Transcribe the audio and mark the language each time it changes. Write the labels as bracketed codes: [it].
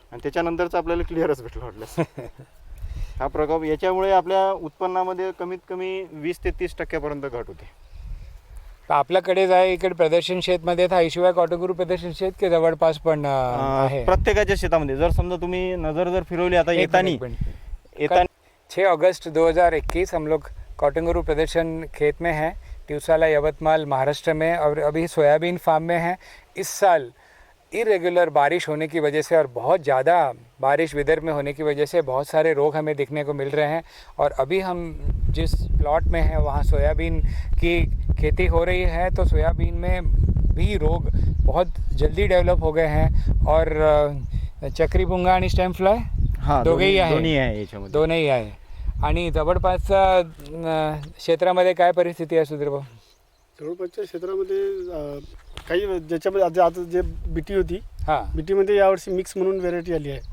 [mr] आणि त्याच्यानंतरच आपल्याला क्लिअरच भेटलं वाटलं. हा प्रकोप याच्यामुळे आपल्या उत्पन्नामध्ये कमीत कमी 20 ते 30% घट होते. आपल्याकडेच आहे इकडे प्रदर्शन शेतमध्ये था, शिवाय कॉटन गुरु प्रदर्शन शेत के जवळपास पण आहे प्रत्येकाच्या शेतामध्ये. जर समजा तुम्ही नजर जर फिरवली आता येतानी [hi] 6 अगस्त 2021 हम लोग कॉटन गुरु प्रदर्शन खेत में हैं, टिवसाला, यवतमाल, महाराष्ट्र में. और अभी सोयाबीन फार्म में हैं. इस साल इरेगुलर बारिश होने की वजह से और बहुत ज़्यादा बारिश विदर्भ में होने की वजह से बहुत सारे रोग हमें दिखने को मिल रहे हैं. और अभी हम जिस प्लॉट में हैं वहाँ सोयाबीन की खेती हो रही है, तो सोयाबीन में भी रोग बहुत जल्दी डेवलप हो गए हैं. [mr] और चक्रीभुंगा आणि स्टेम फ्लाय दोघेही आहे, दोन्ही आहे. आणि जवळपासच्या क्षेत्रामध्ये काय परिस्थिती आहे सुधीर भाऊ? जवळपासच्या क्षेत्रामध्ये काही ज्याच्यामध्ये आता जे बीटी होती, बीटीमध्ये यावर्षी मिक्स म्हणून व्हेरायटी आली आहे.